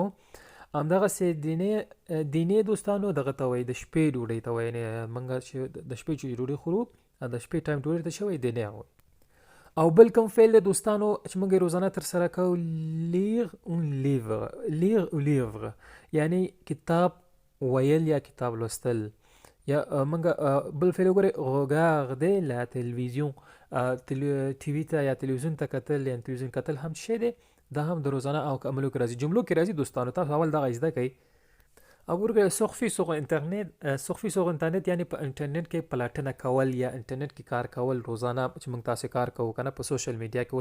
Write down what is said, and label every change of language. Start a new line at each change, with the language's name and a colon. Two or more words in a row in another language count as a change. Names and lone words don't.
Pashto: همدغسې دینې دوستانو دغه ته وایي، د شپې ډوډۍ ته وایي، یعنې موږ چې د شپې چې ډوډۍ خورو، د شپې ټایم ډوډۍ ته څه وایي؟ دینې وایي. او بل کوم فعل دی دوستانو چې موږ یې روزانه ترسره کوو،
French: lire un livre, lire un livre,
Pashto: یعنې کتاب ویل یا کتاب لوستل. یا موږ بل فعل وګورئ،
French: regarder la télévision،
Pashto: ټي وي ته یا تلویزیون ته کتل، یعنې تلویزیون کتل هم څه شی دی؟ دا هم د روزانه او عملو کې راځي، جملو کې راځي دوستانو. تاسو اول دغه زده کوئ. او ورګه
French: surfer sur internet, surfer sur internet
Pashto: یعنې په انټرنیټ کې پلټنه کول یا انټرنیټ کې کار کول روزانه چې موږ تاسو کار کوو که نه په
English: social media
Pashto: کې.